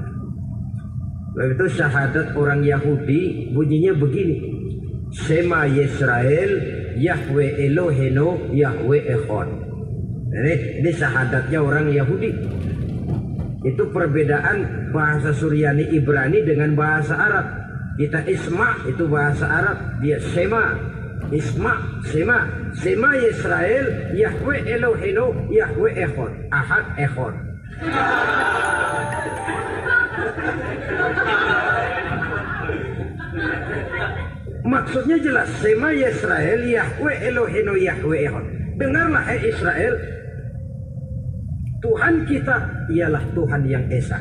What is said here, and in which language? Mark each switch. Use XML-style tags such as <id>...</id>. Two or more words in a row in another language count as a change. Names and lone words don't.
<id>Begitu syahadat orang Yahudi bunyinya begini:</id> <he>שמע ישראל, יהוה אלוהינו, יהוה אחד.</he> <id>Ini syahadatnya orang Yahudi. Itu perbedaan bahasa Suryani Ibrani dengan bahasa Arab. Kita Isma itu bahasa Arab, dia Shema, Isma, Shema,</id> <he>שמע ישראל, יהוה אלוהינו, יהוה אחד,</he> <id>Ahad Echad. Maksudnya jelas,</id> <he>שמע ישראל, יהוה אלוהינו, יהוה אחד.</he> <id>Dengarlah hai Israel, Tuhan kita ialah Tuhan yang Esa.</id>